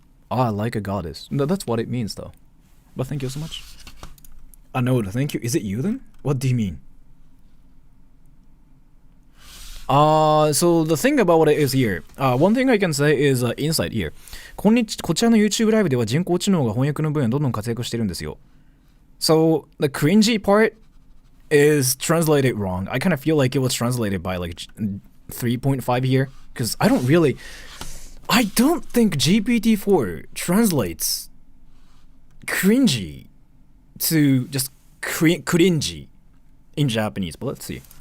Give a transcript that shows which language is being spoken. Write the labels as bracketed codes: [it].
[en] Ah, like a goddess. No, that's what it means though. But thank you so much. No, thank you. Is it you then? What do you mean? So the thing about it is here. One thing I can say is inside here. [ja] こちらの YouTube ライブでは人工知能が翻訳の分野どんどん活躍してるんですよ。 [en] So the cringy part is translated wrong. I kind of feel like it was translated by like 3.5 here. Because I don't think GPT-4 translates cringy to just cringy in Japanese. But let's see.